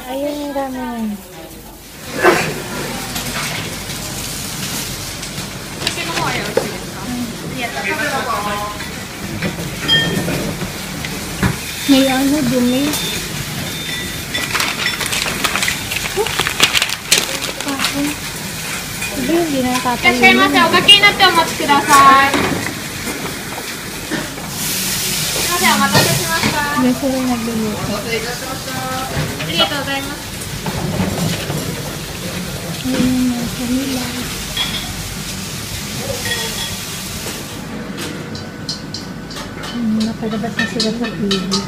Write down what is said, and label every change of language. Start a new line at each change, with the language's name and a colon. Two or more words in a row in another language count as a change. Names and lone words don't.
Filipino: Ayun yung ramen. May ano, dumi. Sabi, hindi na nakatayo.
Japanese: いらっしゃいませ。おかけになってお待ちください。すいません、お待たせしました。
Filipino: May sila nagluluto.
Japanese: ありがとうございます。
Filipino: Ayun yung kanila. Nakalabas na sila sa TV.